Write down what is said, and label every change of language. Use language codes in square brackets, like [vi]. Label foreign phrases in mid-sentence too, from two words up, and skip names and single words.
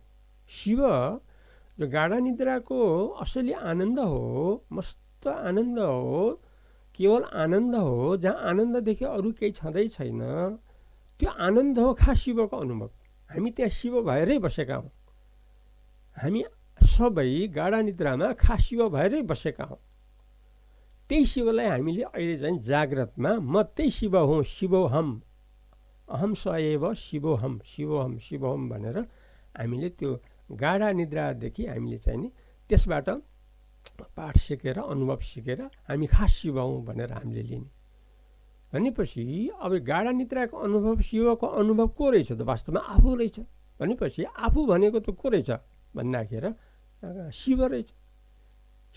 [ne] शिव जो गाढा निद्राको असली आनन्द हो, मस्त आनन्द हो, केवल आनन्द हो, जहाँ आनन्ददेखि अरू केही छँदै छैन, त्यो आनन्द हो खास शिवको अनुभव। हामी त्यहाँ शिव भएरै बसेका हौँ। हामी सबै गाढा निद्रामा खास शिव भएरै बसेका हौँ। त्यही शिवलाई हामीले अहिले चाहिँ जाग्रतमा म त्यही शिव हुँ, [sa] शिवोहम, अहम स एव शिवोहम, शिवोहम, शिवोहम [ne] भनेर हामीले त्यो गाढा निद्रादेखि हामीले चाहिँ नि त्यसबाट पाठ सिकेर अनुभव सिकेर हामी खास शिव हौँ भनेर हामीले लिने। भनेपछि अब गाढा निद्राको अनुभव, शिवको अनुभव को रहेछ त? वास्तवमा आफू रहेछ। भनेपछि आफू भनेको त को रहेछ भन्दाखेरि शिव रहेछ।